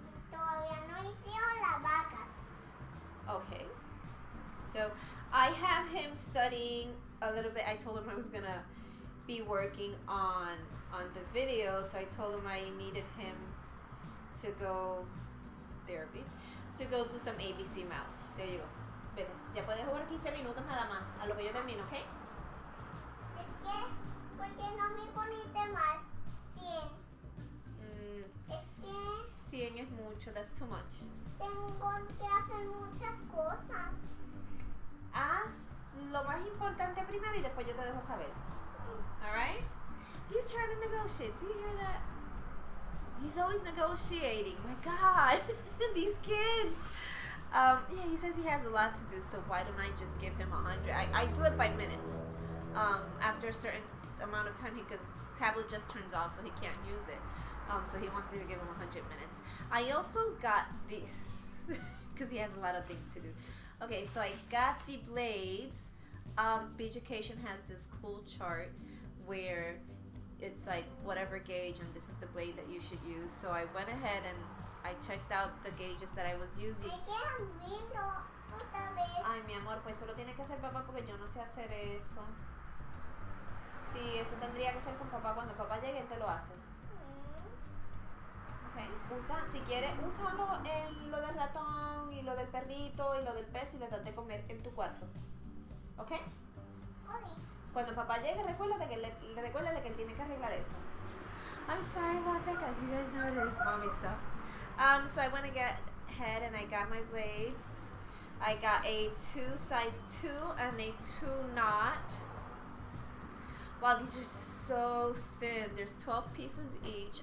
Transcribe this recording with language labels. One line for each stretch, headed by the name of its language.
Spanish: Todavía no hicieron las vacas.
English: Okay. So I have him studying a little bit. I told him I was gonna be working on the video, so I told him I needed him to go therapy, to go to some ABC mouse. There you go.
Spanish: Vete, ya puedes jugar 15 minutos nada más, a lo que yo termino, ¿ok? Es que, ¿por qué no me poniste más 100? Es que 100 es mucho,
English: that's too much.
Spanish: tengo que hacer muchas cosas. Haz lo más importante primero y después yo te dejo saber.
English: Alright? He's trying to negotiate. Do you hear that? He's always negotiating. My God. These kids. Yeah, he says he has a lot to do, so why don't I just give him 100? I do it by minutes. After a certain amount of time, tablet just turns off, so he can't use it. So he wants me to give him 100 minutes. I also got this, because he has a lot of things to do. Okay, so I got the blades. Beaducation has this cool chart where it's like whatever gauge, and this is the blade that you should use. So I went ahead and I checked out the gauges that I was using.
Spanish: Hay que abrirlo otra vez. Ay, mi amor, pues solo tiene que hacer papá porque yo no sé hacer eso. Sí, eso tendría que ser con papá. Cuando papá llegue, él te lo hace. Okay. Si quieres, úsalo en lo del ratón y lo del perrito y lo del pez y le das de comer en tu cuarto. ¿Ok? Cuando papá llegue, recuérdale que él tiene que arreglar eso.
English: I'm sorry about that, guys. You guys know it is mommy stuff. So I went ahead and I got my blades. I got a size 2 and a 2 knot. Wow, these are so thin. There's 12 pieces each.